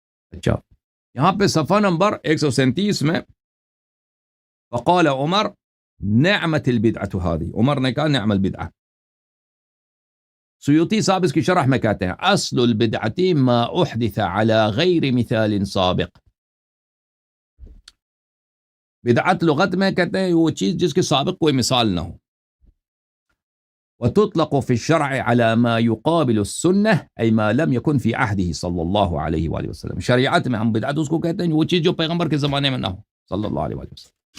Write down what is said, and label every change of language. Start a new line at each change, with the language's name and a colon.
Urdu: اچھا، یہاں پہ صفحہ نمبر 137 میں
Arabic: وقال عمر نعمت البدعۃ هذه،
Urdu: عمر نے کہا نعم البدعہ. سیوطی صاحب اس کی شرح میں کہتے ہیں
Arabic: اصل البدعۃ ما احدث على غیر مثال سابق.
Urdu: بدعت لغت میں کہتے ہیں وہ چیز جس کے سابق کوئی مثال نہ ہو.
Arabic: وتطلق في الشرع على ما يقابل السنة أي ما لم يكن في عهده صلی اللہ علیہ وآلہ وسلم.
Urdu: شریعت میں ہم بدعت اس کو کہتے ہیں وہ چیز جو پیغمبر کے زمانے میں نہ ہو صلی اللہ علیہ وآلہ وسلم.